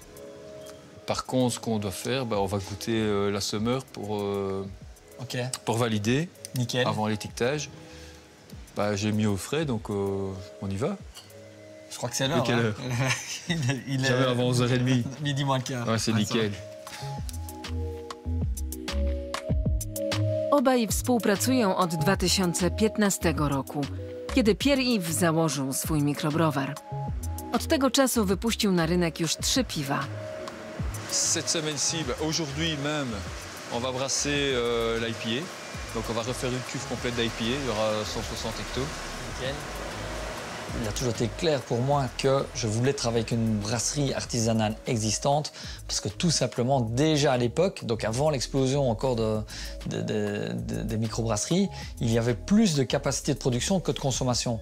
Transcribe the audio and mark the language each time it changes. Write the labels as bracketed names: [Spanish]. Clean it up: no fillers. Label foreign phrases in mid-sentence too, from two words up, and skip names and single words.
[French] Par contre, ce qu'on doit faire, on va goûter la semeur pour valider. Nickel. Avant l'étiquetage. J'ai mis au frais, donc on y va. Je crois que c'est l'heure. Quelle heure? Il est avant 11h30. Midi moins le quart. Ouais, c'est nickel. [Polish] Obaj współpracują od 2015 roku, kiedy Pierre-Yves założył swój mikrobrowar. Od tego czasu wypuścił na rynek już 3 piwa. [French] Cette semaine-ci, aujourd'hui même, on va brasser l'IPA. Donc on va refaire une cuve complète d'IPA, il y aura 160 hectos. Nickel. Il a toujours été clair pour moi que je voulais travailler avec une brasserie artisanale existante parce que tout simplement, déjà à l'époque, donc avant l'explosion encore des microbrasseries, il y avait plus de capacité de production que de consommation.